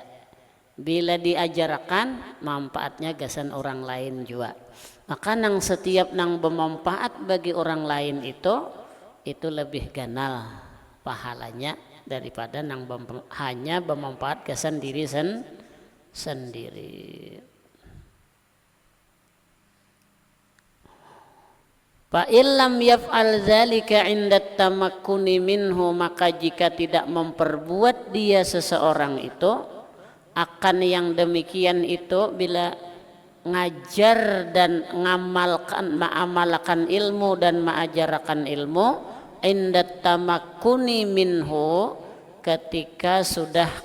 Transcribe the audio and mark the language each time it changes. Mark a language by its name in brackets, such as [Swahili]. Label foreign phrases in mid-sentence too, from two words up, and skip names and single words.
[Banjar] Bila diajarakan, manfaatnya gasan orang lain juga. Maka nang setiap nang bermanfaat bagi orang lain itu lebih ganal pahalanya daripada nang hanya bermanfaat gasan diri sendiri. [Arabic] فإن لم يفعل ذلك عند تمكنه منه, [Banjar] maka jika tidak memperbuat dia seseorang itu akan yang demikian itu, bila ngajar dan ma'amalkan ilmu dan ma'ajarakan ilmu, [Arabic] عند تمكنه منه, [Banjar] ketika sudah